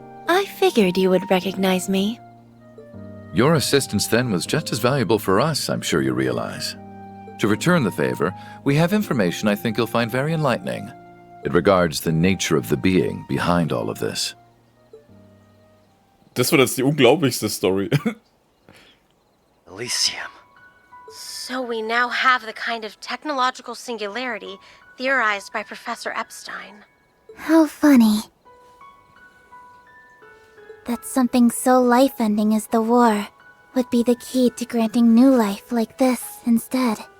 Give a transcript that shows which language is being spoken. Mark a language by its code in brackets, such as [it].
[en] I figured you would recognize me. Your assistance then was just as valuable for us, I'm sure you realize. To return the favor, we have information I think you'll find very enlightening. It regards the nature of the being behind all of this. [de] Das war jetzt die unglaublichste Story. [en] Elysium. So we now have the kind of technological singularity theorized by Professor Epstein. How funny. That something so life-ending as the war would be the key to granting new life like this instead.